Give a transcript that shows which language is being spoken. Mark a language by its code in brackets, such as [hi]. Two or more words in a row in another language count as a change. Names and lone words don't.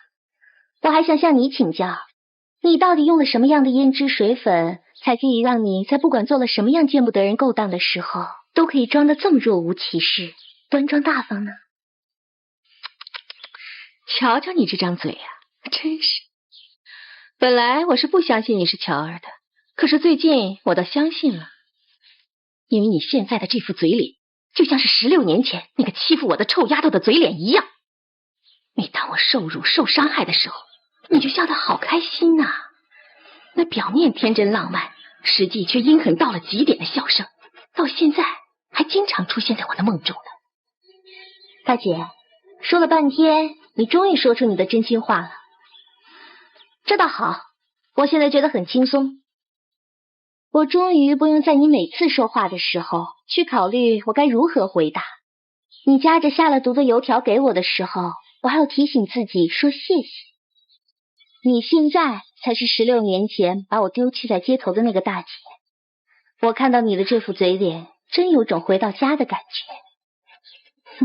[zh] 我還想向你請教，你到底用了什麼樣的胭脂水粉，才可以讓你在不管做了什麼樣見不得人勾當的時候，都可以裝得這麼若無其事，端莊大方呢？瞧瞧你這張嘴啊，真是。本來我是不相信你是喬兒的，可是最近我倒相信了，因為你現在的這副嘴臉，就像是16年前那個欺負我的臭丫頭的嘴臉一樣。每當我受辱受傷害的時候，你就笑得好開心吶，那表面天真浪漫，實際卻陰狠到了極點的笑聲，到現在還經常出現在我的夢中呢。大姐，說了半天，你終於說出你的真心話了。這倒好，我現在覺得很輕鬆。我終於不用在你每次說話的時候去考慮我該如何回答。你夾着下了毒的油條給我的時候，我還要提醒自己說謝謝。你現在才是16年前把我丢棄在街頭的那個大姐。我看到你的這副嘴臉，真有種回到家的感覺。